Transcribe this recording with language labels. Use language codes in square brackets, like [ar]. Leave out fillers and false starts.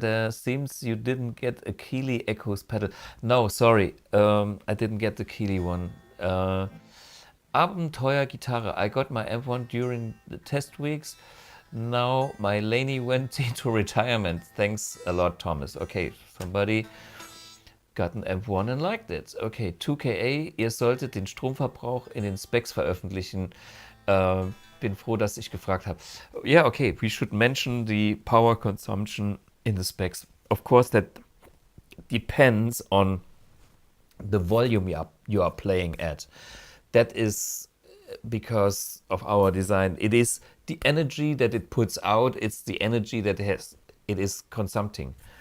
[en] Seems you didn't get a Keeley Echoes pedal. No, sorry, I didn't get the Keeley one. Abenteuer Gitarre. I got my M1 during the test weeks. Now my Laney went into retirement. Thanks a lot, Thomas. Okay, somebody got an M1 and liked it. [de] Okay, 2KA, ihr solltet den Stromverbrauch in den Specs veröffentlichen. Bin froh, dass ich gefragt habe. [en] Yeah, okay, we should mention the power consumption in the specs. Of course, that depends on the volume you are playing at. That is because of our design. It is the energy that it puts out. It's the energy that it is consuming.